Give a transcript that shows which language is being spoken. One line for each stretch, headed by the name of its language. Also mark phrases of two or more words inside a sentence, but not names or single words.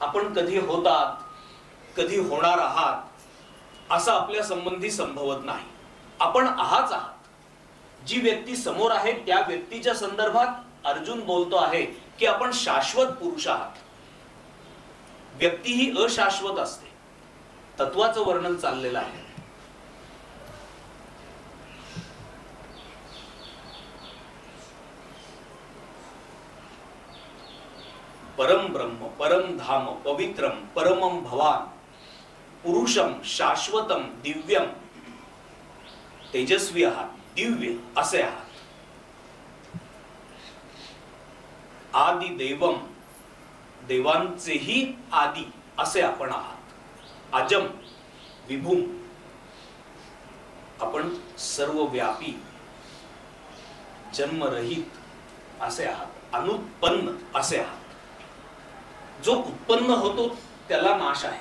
Marathi: आपण कधी होतात, कधी होणार आहात असं आपल्या संबंधी संभवत नाही. आपण आहात. जी व्यक्ती समोर आहे त्या व्यक्तीच्या संदर्भात अर्जुन बोलतो आहे की आपण शाश्वत पुरुष आहात. व्यक्ती ही अशाश्वत असते. तत्वाचं वर्णन चाललेलं आहे.
Sanskrit: परम ब्रह्म, परम धाम, पवित्रम, परमम भवान, पुरुषम, शाश्वतम, दिव्यम,
Marathi: तेजस्वी आहात, दिव्य असे आहात.
Sanskrit: आदि देवम,
Marathi: देवांचेही आदि असे आपण आहात.
Sanskrit: अजम, विभूम,
Marathi: आपण सर्वव्यापी, जन्मरहित असे आहात. अनुत्पन्न असे आहात. जो उत्पन्न होतो त्याला नाश आहे.